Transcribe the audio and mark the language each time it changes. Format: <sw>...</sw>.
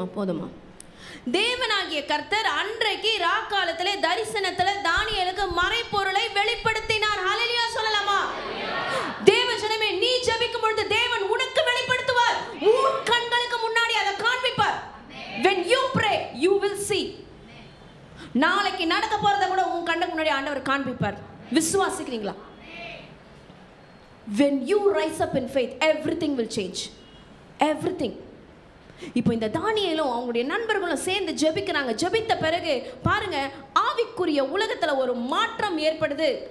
<ta>போதுமா. தேவனாகிய கர்த்தர் அன்றைக்கு ராக்காலத்திலே தரிசனத்திலே தானியேலுக்கு மறைபொருளை வெளிப்படுத்தினார். ஹல்லேலூயா சொல்லலாமா? தேவஜனமே, நீ ஜெபிக்கும் பொழுது தேவன் உனக்கு வெளிப்படுத்துவார். உன் கண்களுக்கு முன்னாடி அதை காண்பிப்பார்.</ta> <en>When you pray, you will see.</en> <ta>நாளைக்கு நடக்க போறத கூட உன் கண்ணுக்கு முன்னாடி ஆண்டவர் காண்பிப்பார். விசுவாசிக்கிறீங்களா?</ta> <en>When you rise up in faith, everything will change. Everything.</en> <ta>இப்போ இந்த தானியேலும் அவங்களுடைய நண்பர்களும் சேர்ந்து ஜெபிக்கிறாங்க. ஜெபித்த பிறகு பாருங்க, ஆவிக்குரிய உலகத்துல ஒரு மாற்றம் ஏற்படுது.</ta>